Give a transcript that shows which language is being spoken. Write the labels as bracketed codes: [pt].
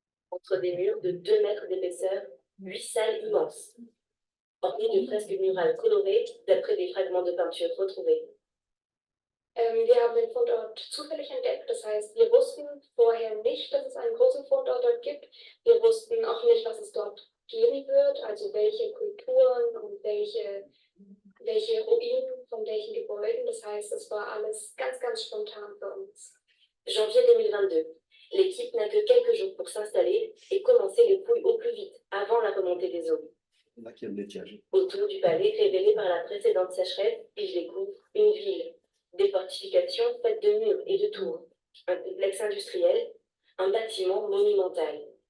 [fr] Entre des murs de 2 mètres d'épaisseur, 8 salles immenses, ornées de fresques murales colorées d'après des fragments de peinture retrouvés. [de] Wir haben den Fundort zufällig entdeckt, das heißt, wir wussten vorher nicht, dass es einen großen Fundort dort gibt. Wir wussten auch nicht, was es dort geben wird, also welche Kulturen und welche Ruinen von welchen Gebäuden. Das heißt, es war alles ganz, ganz spontan für uns. [fr] Janvier 2022. L'équipe n'a que quelques jours pour s'installer et commencer les fouilles au plus vite, avant la remontée des eaux. Autour du palais révélé par la précédente sécheresse, ils découvrent une ville, des fortifications faites de murs et de tours, un complexe industriel, un bâtiment monumental.